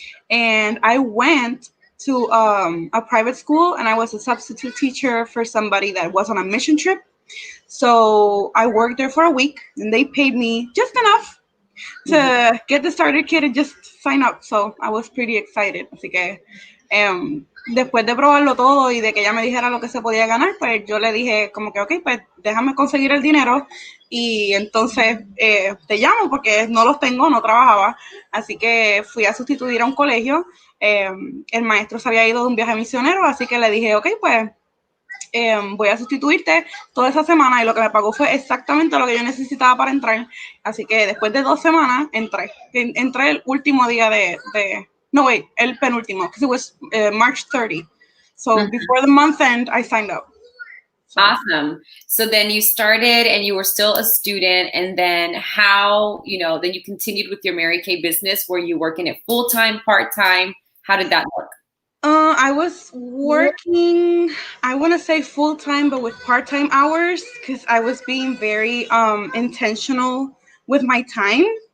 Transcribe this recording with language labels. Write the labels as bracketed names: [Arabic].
[English] And I went to a private school, and I was a substitute teacher for somebody that was on a mission trip. So I worked there for a week, and they paid me just enough to get the starter kit and just sign up. So I was pretty excited. [Spanish] Así que después de probarlo todo y de que ella me dijera lo que se podía ganar, pues yo le dije como que, ok, pues déjame conseguir el dinero y entonces te llamo porque no los tengo, no trabajaba. Así que fui a sustituir a un colegio. El maestro se había ido de un viaje misionero, así que le dije, ok, pues voy a sustituirte toda esa semana, y lo que me pagó fue exactamente lo que yo necesitaba para entrar. Así que después de 2 semanas entré el último día el penúltimo, [English] because it was March 30. So before the month end, I signed up. So. Awesome. So then you started and you were still a student, and then then you continued with your Mary Kay business. Were you working it full-time, part-time? How did that work? I was working, I want to say full-time, but with part-time hours, because I was being very intentional with my time.